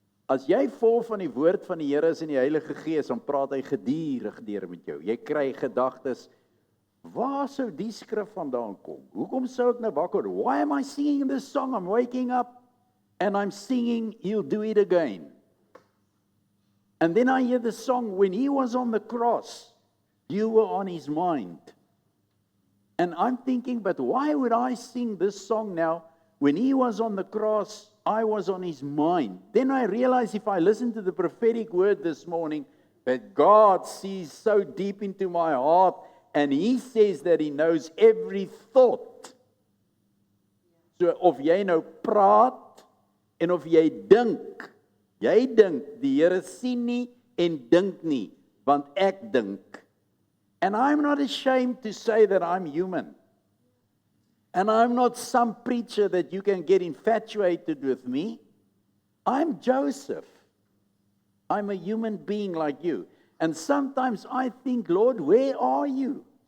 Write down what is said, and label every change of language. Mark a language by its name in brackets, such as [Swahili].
[Afrikaans] As jy vol van die woord van die Here is en die Heilige Gees, dan praat hy gedurig deur met jou. Jy kry gedagtes, waar sou die skrif vandaan kom? Hoekom sou ek nou wakker word? [English] Why am I singing this song? I'm waking up and I'm singing, He'll do it again. And then I hear the song, when He was on the cross, you were on His mind. And I'm thinking, but why would I sing this song now? When He was on the cross, I was on His mind. Then I realize if I listen to the prophetic word this morning, that God sees so deep into my heart, and He says that He knows every thought. [Afrikaans] So of jy nou praat, en of jy dink, die Here sien nie en dink nie, want ek dink. [English] And I'm not ashamed to say that I'm human. And I'm not some preacher that you can get infatuated with me. I'm Joseph. I'm a human being like you. And sometimes I think, Lord, where are you?